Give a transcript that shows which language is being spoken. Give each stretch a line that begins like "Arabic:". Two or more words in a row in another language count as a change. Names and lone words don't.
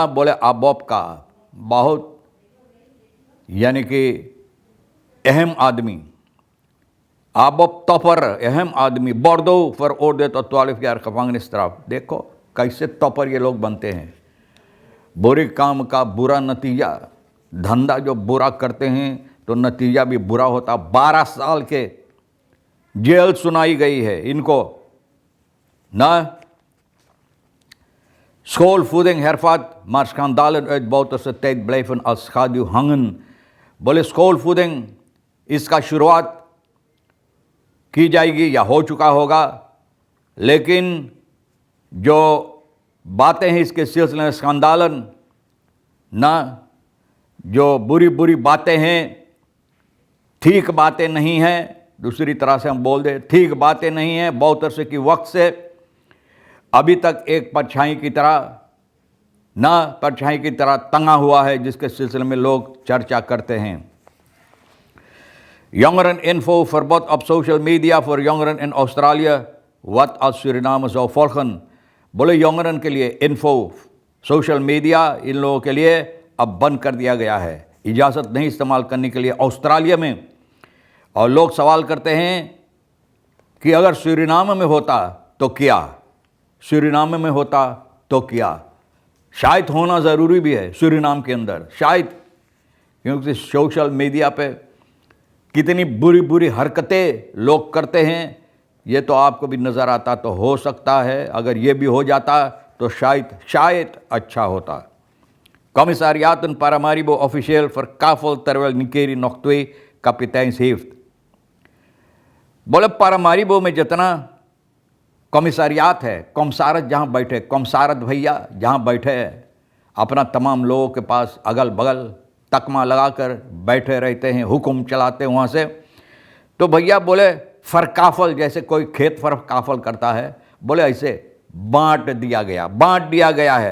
Caribbean Hindustani: बोले आबोप का बहुत यानी कि अहम आदमी, आबोप तोपर अहम आदमी,
Dutch: wordt veroordeeld tot 12 jaar gevangenis
Caribbean Hindustani: तरफ। देखो कैसे तोपर ये लोग बनते हैं। बुरे काम का बुरा नतीजा, धंधा जो बुरा करते हैं तो नतीजा भी बुरा होता। 12 साल के जेल सुनाई गई है इनको ना।
Dutch: Schoolvoeding hervat, maar schandalen uit buitenste tijd blijven als schaduw hangen।
Caribbean Hindustani: बोले स्कूलफूडिंग इसका शुरुआत की जाएगी या हो चुका होगा, लेकिन जो बातें हैं इसके सिलसिले में स्कंदालन ना, जो बुरी बुरी बातें हैं, ठीक बातें नहीं हैं। दूसरी तरह से हम बोल दें ठीक बातें नहीं हैं। बहुत अरसे की वक्त से अभी तक एक परछाई की तरह तंगा हुआ है, जिसके सिलसिले में लोग चर्चा करते हैं।
Dutch: Jongeren info verbod op social media voor jongeren in Australië wat als Suriname zou volgen।
Caribbean Hindustani: बोले यंगरन के लिए इन्फो सोशल मीडिया इन लोगों के लिए अब बंद कर दिया गया है, इजाज़त नहीं इस्तेमाल करने के लिए ऑस्ट्रेलिया में। और लोग सवाल करते हैं कि अगर सूरीनाम में होता तो क्या, सूरीनाम में होता तो क्या। शायद होना ज़रूरी भी है सूरीनाम के अंदर, शायद, क्योंकि सोशल मीडिया पे कितनी बुरी बुरी हरकतें लोग करते हैं ये तो आपको भी नज़र आता। तो हो सकता है अगर ये भी हो जाता तो शायद अच्छा होता।
Dutch: Commissariaten Paramaribo officieel verkaveld terwijl Nikeri nog 2 kapiteins heeft।
Caribbean Hindustani: बोले पारामारिबो में जितना कमिसारियात है, कमसारत जहाँ बैठे, कमसारत भैया जहाँ बैठे अपना तमाम लोगों के पास अगल बगल तकमा लगाकर बैठे रहते हैं, हुक्म चलाते हैं वहाँ से। तो भैया बोले फरकाफल, जैसे कोई खेत फरकाफल करता है, बोले ऐसे बांट दिया गया है।